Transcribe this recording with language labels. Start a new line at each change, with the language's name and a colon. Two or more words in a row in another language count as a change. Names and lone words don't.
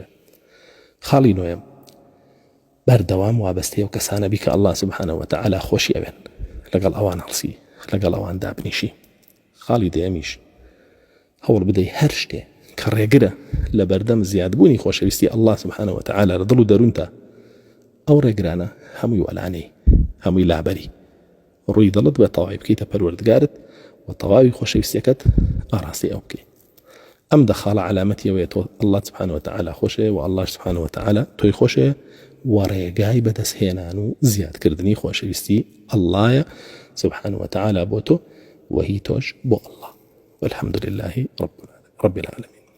Central Kurdish: خاڵی نۆیەم بەردەوام وابەستەی ئەو کەسانە بی کە
Arabic: ئەڵڵا سبحانه وتعالى
Central Kurdish: خۆشی ئەوێن، لەگەڵ ئەوان هەڵسی لەگەڵ ئەواندا بنیشی. خاڵی دەیەمیش هەوڵ بدەی هەر شتێ کە ڕێگرە لە بەردەم زیادبوونی خۆشەویستی
Arabic: الله سبحانه وتعالى
Central Kurdish: لە دڵ و دەروونتە، ئەو ڕێگرانە هەمووی وەلانەی هەمووی لابەری ڕووی دڵت بە تەواوی بکەیتە پەروەردگارت و تەواوی خۆشەویستیەکەت ئاڕاستی ئەو بکەیت. ئەم دەخاڵە علامەتیەوەیە تۆ
Arabic: الله سبحانه وتعالى
Central Kurdish: خۆشەیە و
Arabic: الله سبحانه وتعالى
Central Kurdish: تۆی خۆشەیە و ڕێگای بەدەستهێنان و زیادکردنی خۆشەویستی
Arabic: اللهە سبحانه وتعالى
Central Kurdish: بۆ تۆ و هی تۆش بۆ الله.
Arabic: والحمد لله رب العالمين.